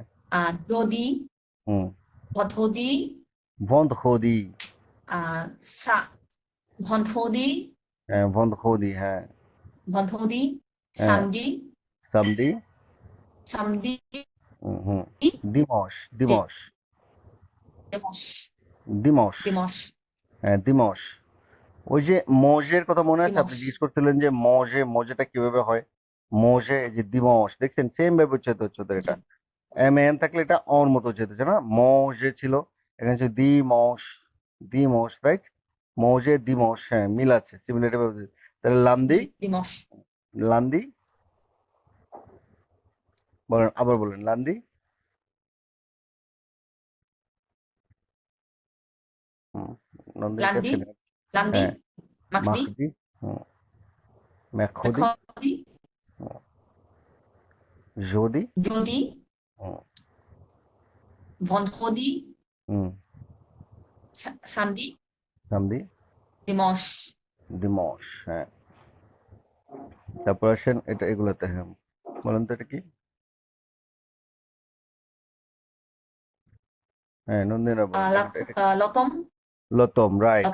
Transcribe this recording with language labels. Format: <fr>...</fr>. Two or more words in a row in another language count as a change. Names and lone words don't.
<fr>জদি হুম বধদি vendredi সা ভন্ধদি vendredi হ্যাঁ ভন্ধদি</fr> <bn>হ্যাঁ</bn> <fr>সামদি samedi সামদি হুম dimanche dimanche দিমস dimanche দিমস</fr> <bn>হ্যাঁ dimanche ওই যে মজের কথা মনে আছে আপনি</bn> <fr>দিমস</fr> <bn>জিজ্ঞেস করছিলেন যে মজেটা কিভাবে হয় মজে এই যে দিমস দেখছেন সেম ভাবে উচ্চারিত হচ্ছে ওদের এটা এম এন থাকলে এটা অর মতো উচ্চারিত হচ্ছে না মজে ছিল এখানে হচ্ছে</bn> <fr>dimanche dimanche</fr> <bn>রাইট মজে দিমস হ্যাঁ মিল আছে সিমিলারিটি ভাবে তাহলে লান্দি</bn> <fr>দিমস</fr> <bn>লান্দি বলেন আবার বলেন লান্দি নন্দিনী</bn> <fr>লান্ডি</fr> <bn>কাছে</bn> <fr>লান্ডি</fr> <bn>হ্যাঁ</bn> <fr>মাখদি mardi mercredi মেখদি জদি জদি vendredi samedi সামদি dimanche</fr> <bn>দিমস হ্যাঁ তারপর আসেন এটা এগুলাতে হ্যাঁ বলেন তো এটা কি হ্যাঁ নন্দিনা বলেন এটা</bn> <fr>লতম লতম রাইট</fr>